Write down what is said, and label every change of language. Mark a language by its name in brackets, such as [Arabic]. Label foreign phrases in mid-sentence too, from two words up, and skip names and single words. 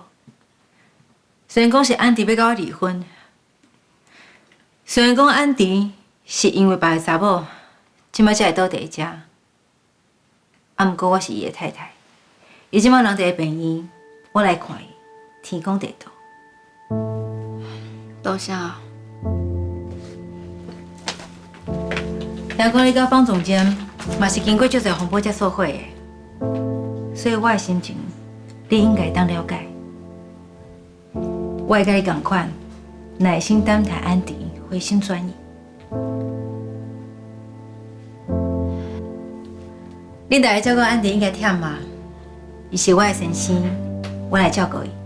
[Min Nan Chinese] 虽然讲是安迪要甲我离婚，虽然讲安迪是因为别个查某，即摆才会倒伫遮，啊，毋过我是伊的太太，伊即摆人伫咧病院，我来看伊，天公地道。多谢。听讲你甲方总监嘛是经过足侪风波才做伙的，所以我的心情你应该当了解。我会甲你同款，耐心等待安迪回心转意。恁大家照顾安迪应该忝嘛，伊是我的先生，我来照顾伊。